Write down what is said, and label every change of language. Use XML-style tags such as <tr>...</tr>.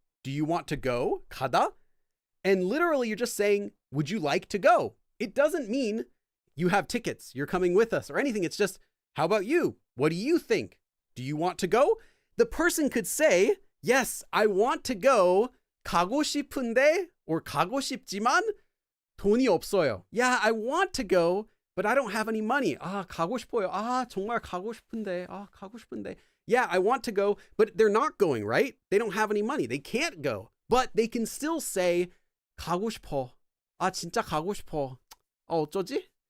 <en>Do you want to go? 가다? And literally you're just saying, would you like to go? It doesn't mean you have tickets, you're coming with us or anything. It's just, how about you? What do you think? Do you want to go? The person could say, yes, I want to go.</en> <ko>가고 싶은데 or 가고 싶지만 돈이 없어요.</ko> <en>Yeah, I want to go, but I don't have any money.</en> <ko>가고 싶어요. 정말 가고 싶은데. 가고 싶은데.</ko> <en>Yeah, I want to go, but they're not going, right? They don't have any money. They can't go, but they can still say,</en> <ko>가고 싶어. 진짜 가고 싶어. 어쩌지?</ko>